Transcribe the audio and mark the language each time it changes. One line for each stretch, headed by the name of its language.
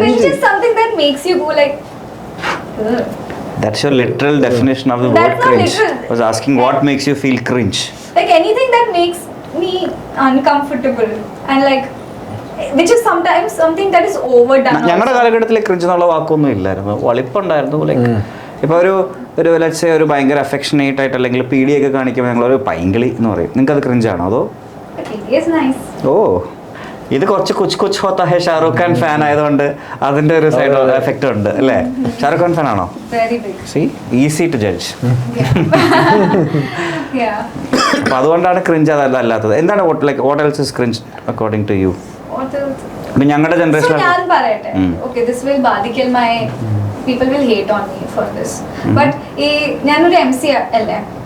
English: is something that makes you go like That's your literal definition of the word cringe. I was asking what makes you feel cringe. Like anything that makes me uncomfortable and like which is sometimes something that is overdone.
Malayalam: ഞങ്ങളുടെ കാലഘട്ടത്തിൽ cringe എന്നുള്ള വാക്കൊന്നും ഇല്ലായിരുന്നു. വളിപ്പുണ്ടായിരുന്നു. Like ഇപ്പോൾ ഒരു let's ഒരു ഭയങ്കര affectionate ആയിട്ട് അല്ലെങ്കിൽ പീഡിയൊക്കെ കാണിക്കുമ്പോൾ ഞങ്ങളൊരു പൈങ്കിളി എന്ന് പറയും. നിങ്ങൾക്ക് അത് ക്രിഞ്ചാണോ അതോ?
English: It's nice. ഓ
Malayalam: ഇത് കുറച്ച് കുച്ച് കുച്ച് ഹോത്ത ഹെ ഷാറൂഖ് ഖാൻ ഫാൻ ആയതുകൊണ്ട് അതിന്റെ ഒരു സൈഡ് എഫക്റ്റ് ഉണ്ട് അല്ലേ? ഷാറൂഖ് ഖാൻ ഫാൻ ആണോ?
English: Very big. See easy to judge. Yeah.
Malayalam: അപ്പൊ അതുകൊണ്ടാണ് ക്രിഞ്ച് അല്ലാത്തത്. എന്താണ്
English: What else is cringe according to you? What else?
Malayalam: ഞങ്ങളുടെ
English: So
Malayalam: ജനറേഷൻ ഞാൻ പറയട്ടെ.
English: Okay, this will ബാധിക്കൽ my people will hate on me for this.
Malayalam: But ഈ ഞാനൊരു MC അല്ലേ?